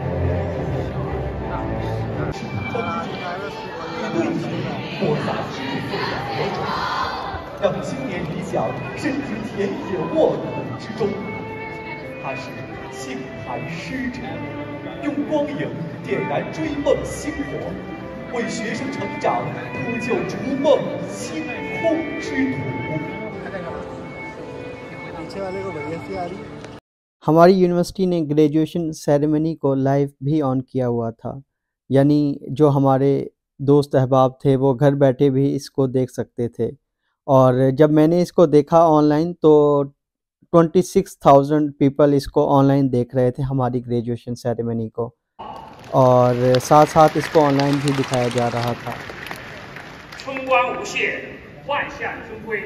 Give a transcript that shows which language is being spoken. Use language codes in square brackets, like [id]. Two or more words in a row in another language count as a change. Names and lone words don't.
[zh] 对题播撒智慧的火种，让青年理想深植田野沃土之中。它是杏坛使者，用光影点燃追梦星火，为学生成长铺就逐梦星空之土。 [hi] हमारी यूनिवर्सिटी ने [en] graduation ceremony [hi] को लाइव भी ऑन किया हुआ था, यानी जो हमारे दोस्त अहबाब थे वो घर बैठे भी इसको देख सकते थे। और जब मैंने इसको देखा ऑनलाइन तो 26,000 पीपल इसको ऑनलाइन देख रहे थे, हमारी [en] graduation ceremony [hi] को, और साथ साथ इसको ऑनलाइन भी दिखाया जा रहा था। [zh] 春光无限，万象生辉。